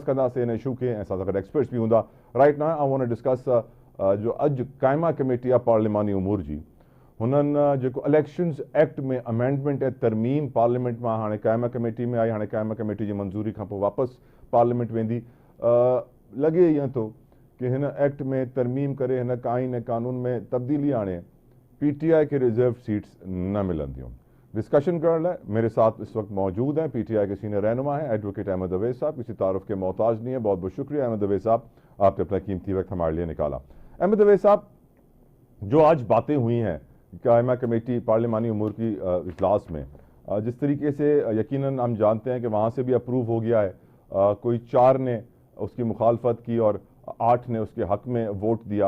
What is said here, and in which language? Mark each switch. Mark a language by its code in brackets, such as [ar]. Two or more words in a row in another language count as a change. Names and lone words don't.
[sd] कंदासीं इन इशू खे, ऐं असां सां गॾु एक्सपर्ट्स बि हूंदा। [en] right now I want to discuss [sd] जो अॼु क़ाइमा कमेटी आहे पार्लिमानी उमूर जी, हुननि जेको [en] elections act [sd] में अमेंडमेंट ऐं तरमीम पार्लियामेंट मां हाणे क़ाइमा कमेटी में आई, हाणे क़ाइमा कमेटी जी मंज़ूरी खां पोइ वापसि पार्लियामेंट वेंदी। लॻे ईअं थो कि हिन एक्ट में तरमीम करे हिन आइन ऐं कानून में तब्दीली आणे PTI के [en] reserve seats [sd] न मिलंदियूं। डिस्कशन करण लाइ [ur] میرے ساتھ اس وقت موجود ہیں PTI کے سینئر رہنما ہیں ایڈووکیٹ احمد اویس صاحب. کسی تعارف کے محتاج نہیں ہے، بہت بہت شکریہ احمد اویس صاحب، آپ نے اپنا قیمتی وقت ہمارے لیے نکالا. احمد اویس صاحب، جو آج باتیں ہوئی ہیں قائمہ کمیٹی پارلیمانی امور کی اجلاس میں، جس طریقے سے یقیناً ہم جانتے ہیں کہ وہاں سے بھی اپروو ہو گیا ہے، کوئی 4 نے اس کی مخالفت کی اور 8 نے اس کے حق میں ووٹ دیا.